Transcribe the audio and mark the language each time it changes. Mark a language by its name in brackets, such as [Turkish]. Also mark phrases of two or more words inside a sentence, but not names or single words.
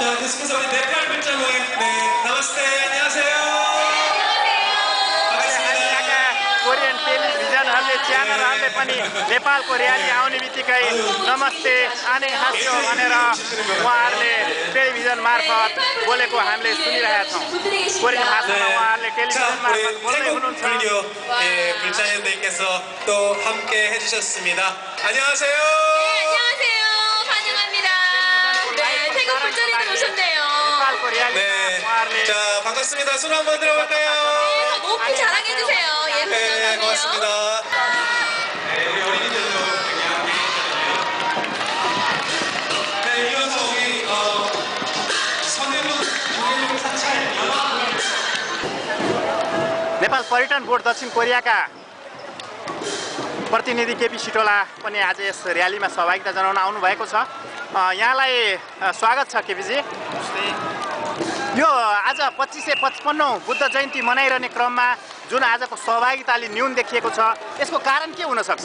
[Nepali] कोरियन टेलिभिजनहरूले, च्यानलहरूले पनि नेपालको र्याली आउने बित्तिकै नमस्ते [Korean] 안녕 하세요 [Nepali] भनेर उहाँहरूले टेलिभिजन मार्फत बोलेको हामीले सुनिरहेका छौँ। कोरियन भाषामा उहाँहरूले टेलिभिजन मार्फत बोल्दै हुनुहुन्छ। [Korean] 불자님들께서 또 함께 해주셨습니다. 안녕하세요. 안녕하세요. 환영합니다. 네, 태국 불자리들 오셨네요. 네, 자 반갑습니다. 손 한번 들어볼까요? 높이 자랑해주세요. 네, 고맙습니다. 네, 이어서 우리 선해국 사찰 [Nepali] नेपाल पर्यटन बोर्ड दक्षिण कोरियाका प्रतिनिधि केपी सिटोला पनि आज यस र्यालीमा सहभागिता जनाउन आउनुभएको छ। यहाँलाई स्वागत छ केपीजी। यो आज 2555औं बुद्ध जयन्ती मनाइरहने क्रममा जुन आजको सहभागिताले न्यून देखिएको छ, यसको कारण के हुन सक्छ?